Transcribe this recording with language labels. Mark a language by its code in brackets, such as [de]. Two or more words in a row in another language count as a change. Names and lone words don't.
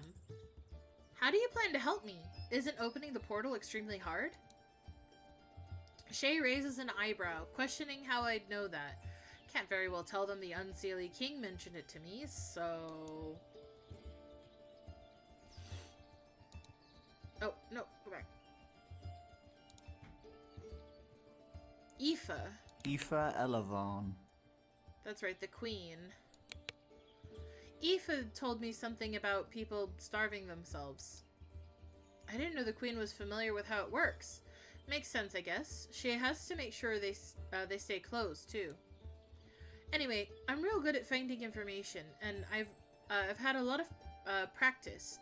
[en] How do you plan to help me? Isn't opening the portal extremely hard? Shay raises an eyebrow, questioning how I'd know that. Can't very well tell them the Unseelie King mentioned it to me, so... Oh, no, go back. Aoife. Aoife Elavon. That's right, the queen. Aoife told me something about people starving themselves. I didn't know the queen was familiar with how it works. Makes sense, I guess. She has to make sure they stay closed, too. Anyway, I'm real good at finding information, and I've had a lot of practice.